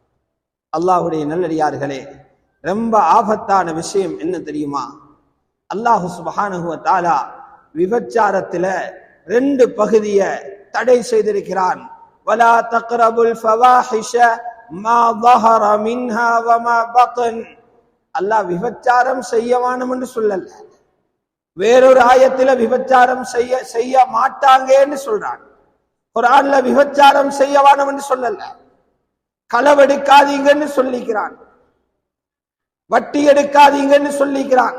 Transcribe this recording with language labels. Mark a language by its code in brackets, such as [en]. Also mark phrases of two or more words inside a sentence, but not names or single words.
[ta] அல்லாஹ்வுடைய நல்லடியார்களே, ரொம்ப ஆபத்தான விஷயம் என்ன தெரியுமா? [ar] الله سبحانه وتعالى [ta] விபச்சாரத்துல 2 பகுதியை தடை செய்திருக்கிறான். [ar] ولا تقربوا الفواحش ما ظهر منها وما بطن. [ta] அல்லாஹ் விபச்சாரம் செய்யவானும் என்று சொல்லல. வேறொரு ஆயத்துல விபச்சாரம் செய்ய மாட்டாங்கன்னு சொல்றான். குர்ஆன்ல விபச்சாரம் செய்யவானும் என்று சொல்லல. களவெடுக்காதீங்கன்னு சொல்லிக்கிறான், வட்டி எடுக்காதீங்கன்னு சொல்லிக்கிறான்.